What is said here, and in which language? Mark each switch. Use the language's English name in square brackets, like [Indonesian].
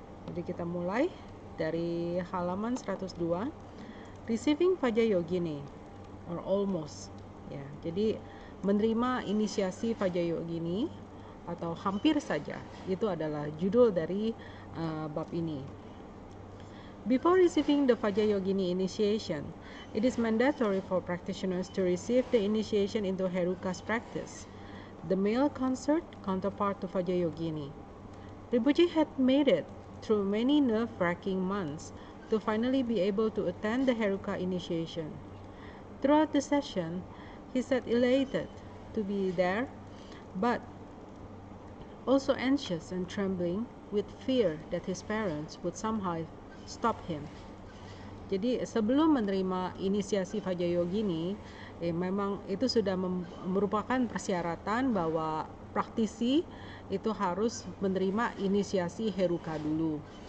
[Indonesian] Jadi kita mulai dari halaman 102, [English] Receiving Vajrayogini or almost. [Indonesian] Ya, jadi menerima inisiasi Vajrayogini atau hampir saja, itu adalah judul dari bab ini. [English] Before receiving the Vajrayogini initiation, it is mandatory for practitioners to receive the initiation into Heruka's practice, the male consort counterpart to Vajrayogini. Rinpoche had made it through many nerve-wracking months to finally be able to attend the Heruka initiation. Throughout the session, he said elated to be there, but also anxious and trembling with fear that his parents would somehow stop him. [Indonesian] Jadi sebelum menerima inisiasi Vajrayogini, memang itu sudah merupakan persyaratan bahwa praktisi itu harus menerima inisiasi Heruka dulu.